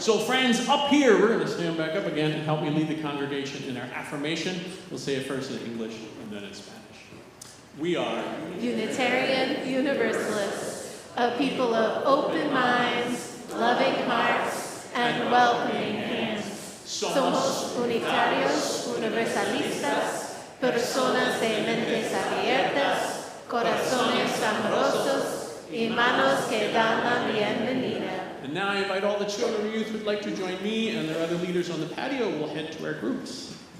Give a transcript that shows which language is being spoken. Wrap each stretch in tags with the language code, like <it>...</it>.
<en>So friends, up here, we're going to stand back up again and help me lead the congregation in our affirmation. We'll say it first in English and then in Spanish. We are Unitarian Universalists, a people of open minds, loving hearts, and welcoming hands.</en> <es>Somos unitarios, universalistas, personas de mentes abiertas, corazones amorosos, y manos que dan la bienvenida.</es> <en>And now I invite all the children or youth who would like to join me and their other leaders on the patio. We'll head to our groups.</en>